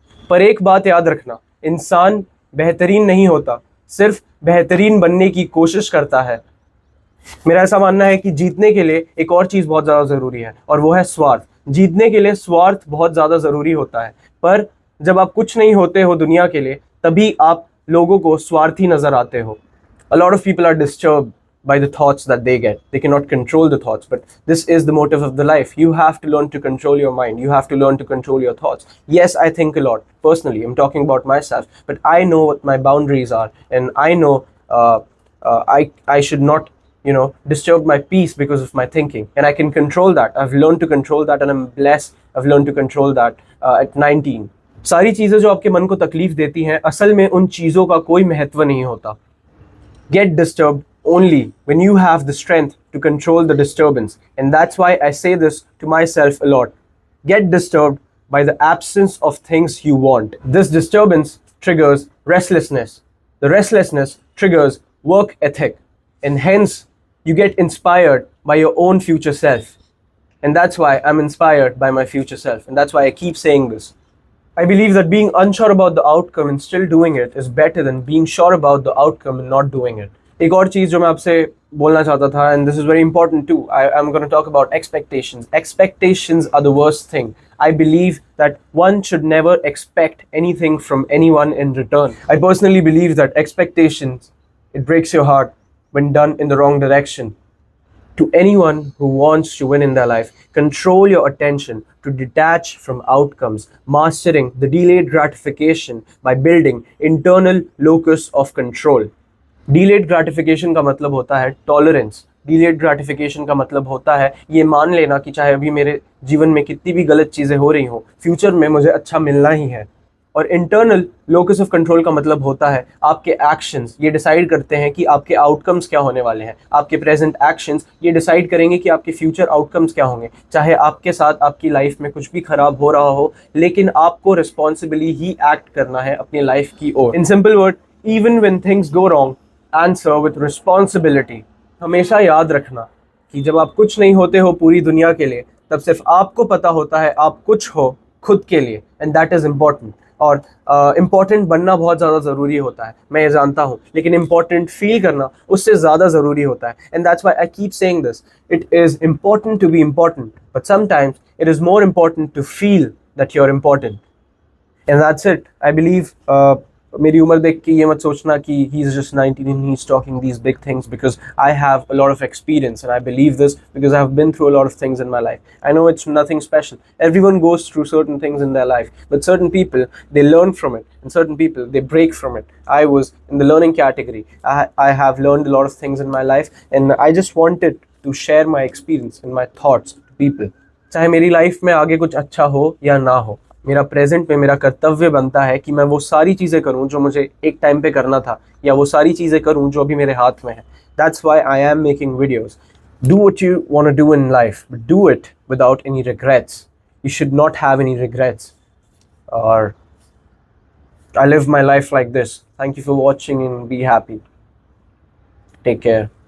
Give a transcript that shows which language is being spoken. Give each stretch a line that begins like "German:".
Hindi: पर एक बात याद रखना, इंसान बेहतरीन नहीं होता, सिर्फ बेहतरीन बनने की कोशिश करता है। मेरा ऐसा मानना है कि जीतने के लिए एक और चीज़ बहुत ज़्यादा ज़रूरी है और वो है स्वार्थ। जीतने के लिए स्वार्थ बहुत ज़्यादा ज़रूरी होता है, पर जब आप कुछ नहीं होते हो दुनिया के लिए तभी आप लोगों को स्वार्थी नज़र आते हो।
English: A lot of people are disturbed by the thoughts that they get. They cannot control the thoughts, but this is the motive of the life. You have to learn to control your mind. You have to learn to control your thoughts. Yes, I think a lot. Personally, I'm talking about myself, but I know what my boundaries are, and I know I should not disturb my peace because of my thinking, and I can control that. I've learned to control that, and I'm blessed I've learned to control that at 19.
Hindi: सारी चीज़ें जो आपके मन को तकलीफ देती हैं, असल में उन चीज़ों का कोई महत्व नहीं होता.
English: Get disturbed only when you have the strength to control the disturbance, and that's why I say this to myself a lot. Get disturbed by the absence of things you want. This disturbance triggers restlessness. The restlessness triggers work ethic, and hence you get inspired by your own future self. And that's why I'm inspired by my future self, and that's why I keep saying this. I believe that being unsure about the outcome and still doing it is better than being sure about the outcome and not doing it.
Hindi: एक और चीज जो मैं आपसे बोलना चाहता था,
English: and this is very important too. I'm going to talk about expectations. Expectations are the worst thing. I believe that one should never expect anything from anyone in return. I personally believe that expectations, it breaks your heart when done in the wrong direction. To anyone who wants to win in their life, control your attention to detach from outcomes, mastering the delayed gratification by building internal locus of control.
Hindi: Delayed gratification का मतलब होता है tolerance. Delayed gratification का मतलब होता है ये मान लेना कि चाहे अभी मेरे जीवन में कितनी भी गलत चीज़ें हो रही हो, फ्यूचर में मुझे अच्छा मिलना ही है. और इंटरनल लोकस ऑफ कंट्रोल का मतलब होता है आपके एक्शंस ये डिसाइड करते हैं कि आपके आउटकम्स क्या होने वाले हैं. आपके प्रेजेंट एक्शंस ये डिसाइड करेंगे कि आपके फ्यूचर आउटकम्स क्या होंगे. चाहे आपके साथ आपकी लाइफ में कुछ भी खराब हो रहा हो, लेकिन आपको रिस्पॉन्सिबली ही एक्ट करना है अपनी लाइफ की ओर.
English: In simple word, even when things go wrong, answer with responsibility.
Hindi: हमेशा याद रखना कि जब आप कुछ नहीं होते हो पूरी दुनिया के लिए, तब सिर्फ आपको पता होता है आप कुछ हो खुद के लिए,
English: And that is important.
Hindi: और इम्पॉर्टेंट बनना बहुत ज़्यादा ज़रूरी होता है, मैं ये जानता हूँ, लेकिन इम्पॉर्टेंट फील करना उससे ज़्यादा ज़रूरी होता है.
English: And that's why I keep saying this. It is important to be important, but sometimes it is more important to feel that you are important. And that's it. I believe
Hindi: मेरी उम्र देख के ये मत सोचना कि
English: He is just 19 and he's talking these big things, because I have a lot of experience and I believe this because I have been through a lot of things in my life. I know it's nothing special. Everyone goes through certain things in their life, but certain people, they learn from it, and certain people, they break from it. I was in the learning category. I have learned a lot of things in my life, and I just wanted to share my experience and my thoughts to people.
Hindi: चाहे मेरी life में आगे कुछ अच्छा हो या ना हो, मेरा प्रेजेंट में मेरा कर्तव्य बनता है कि मैं वो सारी चीज़ें करूं जो मुझे एक टाइम पे करना था, या वो सारी चीज़ें करूं जो अभी मेरे हाथ में है.
English: That's why I am making videos. Do what you want to do in life, but do it without any regrets. You should not have any regrets. और I live my life like this. Thank you for watching and be happy. Take care.